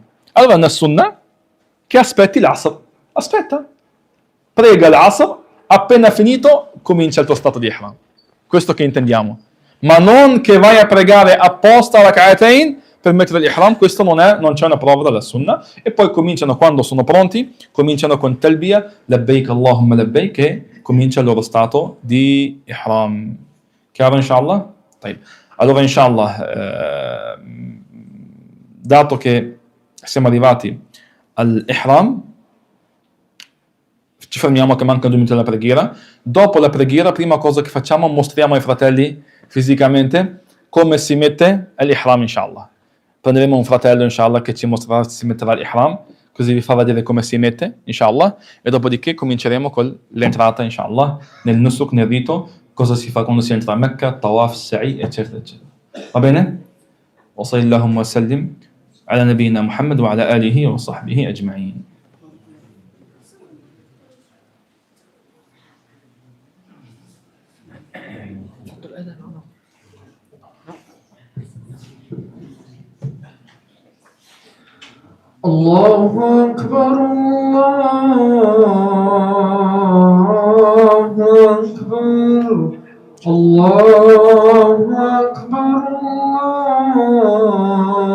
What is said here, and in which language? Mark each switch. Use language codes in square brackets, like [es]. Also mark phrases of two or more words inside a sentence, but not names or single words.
[it] Allora una sunnah che aspetti l'asr. Aspetta, prega l'asr, appena finito comincia il tuo stato di ihram. Questo che intendiamo. Ma non che vai a pregare apposta rak'atayn per mettere l'ihram, questo non c'è una prova dalla sunnah. E poi cominciano, quando sono pronti, cominciano con talbiya, [ar] لبيك اللهم لبيك, [it] e comincia il loro stato di ihram. Chiaro inshallah? Allora inshallah, dato che siamo arrivati all'ihram, ci fermiamo che mancano 2 minuti alla preghiera. Dopo la preghiera, prima cosa che facciamo, mostriamo ai fratelli fisicamente come si mette l'ihram inshallah. Prenderemo un fratello inshallah che ci mostrerà se si metterà l'ihram, così vi fa vedere come si mette inshallah, e dopodiché cominceremo con l'entrata inshallah nel nusuk, nel rito, cosa si fa quando si entra a Mecca, tawaf, sa'i, eccetera eccetera. Va bene? [ar] وصلى الله وسلم على نبينا محمد وعلى آله وصحبه أجمعين. الله أكبر الله أكبر الله أكبر الله